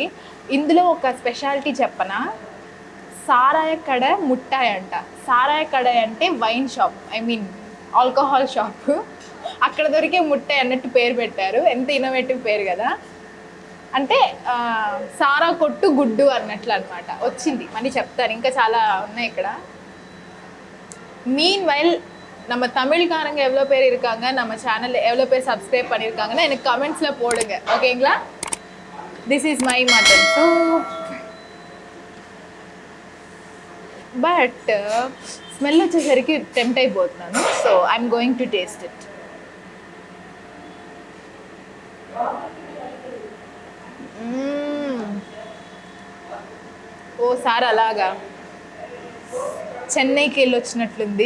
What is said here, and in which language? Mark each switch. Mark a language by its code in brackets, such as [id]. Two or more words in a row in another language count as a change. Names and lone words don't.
[te] ఇందులో ఒక స్పెషాలిటీ చెప్పనా, [ta] சாராய கடை முட்டாய் [te] అంట. [ta] சாராய கடை [te] అంటే [en] wine shop, alcohol shop. [te] అక్కడ దొరికే ముట్టాయ్ అన్నట్టు పేరు పెట్టారు. ఎంత ఇన్నోవేటివ్ పేరు కదా. అంటే సారా కొట్టు గుడ్డు అన్నట్లు అనమాట. వచ్చింది మళ్ళీ చెప్తాను, ఇంకా చాలా ఉన్నాయి ఇక్కడ. [en] mean while [ta] நம்ம தமிழ்காரங்க எவ்வளோ பேர் இருக்காங்க, நம்ம சேனல் எவ்வளோ பேர் சப்ஸ்கிரைப் பண்ணியிருக்காங்கன்னா எனக்கு கமெண்ட்ஸில் போடுங்க, ஓகேங்களா? [en] This is my mutton soup. [te] బట్ స్మెల్ వచ్చేసరికి టెంప్ట్ అయిపోతున్నాను. [en] So I'm going to taste it. [te] ఓసారి అలాగా చెన్నైకి వెళ్ళి వచ్చినట్లుంది.